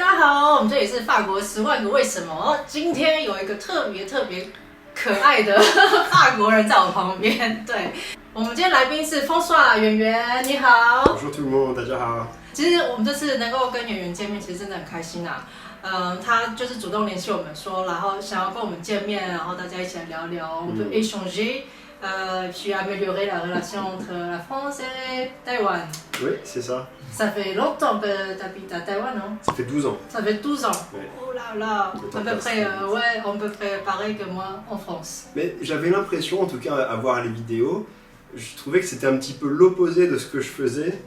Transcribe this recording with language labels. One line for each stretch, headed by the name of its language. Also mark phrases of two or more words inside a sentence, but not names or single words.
Chinese: 好，我们这里是法国10万个为什么。今天有一个特别可爱的法国人在我旁边。对，我们今天来宾是François圆圆，你好。
French: Bonjour tout le monde，
Chinese: 大家好。其实我们这次能够跟圆圆见面，其实真的很开心啊。他就是主动联系我们说，然后想要跟我们见面，然后大家一起来聊聊，我们就 échanger。
French: Puis améliorer la relation entre la France et Taïwan. Oui, c'est ça. Ça fait longtemps que tu habites à Taïwan, non? Ça fait 12 ans. Ça fait 12 ans. Ouais. Oh là là, à peu près pareil que moi en France. Mais j'avais l'impression, en tout cas à voir les vidéos, je trouvais que c'était un petit peu l'opposé de ce que je faisais.